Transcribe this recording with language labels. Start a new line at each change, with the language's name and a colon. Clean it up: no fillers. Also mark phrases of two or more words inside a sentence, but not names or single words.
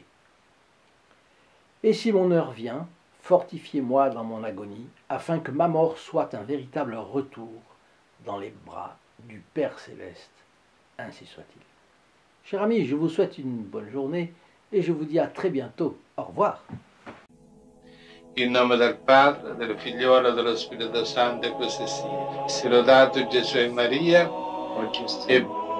French: Et si mon heure vient, fortifiez-moi dans mon agonie, afin que ma mort soit un véritable retour dans les bras du Père Céleste. Ainsi soit-il. Chers amis, je vous souhaite une bonne journée et je vous dis à très bientôt. Au revoir.
Italian: In nome del Padre, del Figliolo e dello Spirito Santo, e così sia. Sia lodato Gesù e Maria, e